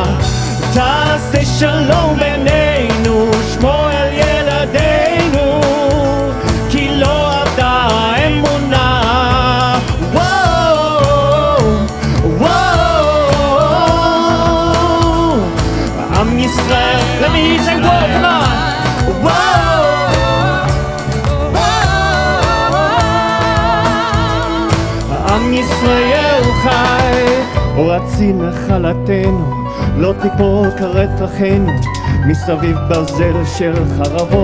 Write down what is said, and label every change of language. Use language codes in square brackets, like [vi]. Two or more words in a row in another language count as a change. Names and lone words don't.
[he] תעשה שלום בינינו, שמור על ילדינו, כי לא עבדה האמונה. וואו, וואו, עם ישראל, [en] let me say whoa, come on. [he] וואו, עם ישראל חי, רצי נחלתנו, לא תיפול כרת אחינו, מסביב ברזל של חרבות.